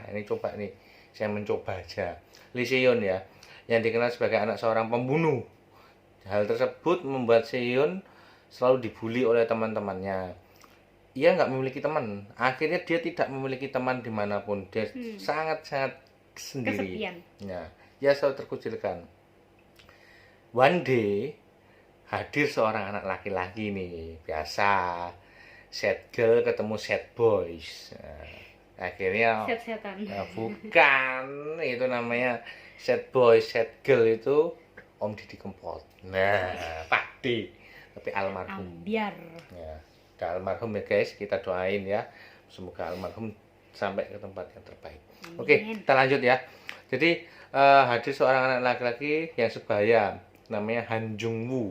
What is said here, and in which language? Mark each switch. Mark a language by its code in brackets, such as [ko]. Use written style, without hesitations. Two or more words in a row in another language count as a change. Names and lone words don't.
[id] Ini coba nih, saya mencoba aja. Lee Se-yun ya, yang dikenal sebagai anak seorang pembunuh. Hal tersebut membuat Se-yun selalu dibully oleh teman-temannya. Ia nggak memiliki teman. Akhirnya dia tidak memiliki teman dimanapun. Dia sangat-sangat sendiri. Kesepian. Ya, dia selalu terkucilkan. [en] One day [id] hadir seorang anak laki-laki nih, biasa [en] sad girl [id] ketemu [en] sad boys. [id] Nah, akhirnya Set-setan. bukan, itu namanya [en] sad boy, sad girl [id] itu Om Didi Kempot. Nah, Pak D, tapi almarhum. Biar. Ya, udah almarhum ya guys, kita doain ya, semoga almarhum sampai ke tempat yang terbaik. Oke, kita lanjut ya. Jadi hadir seorang anak laki-laki yang sebaya, namanya Han Jung Woo.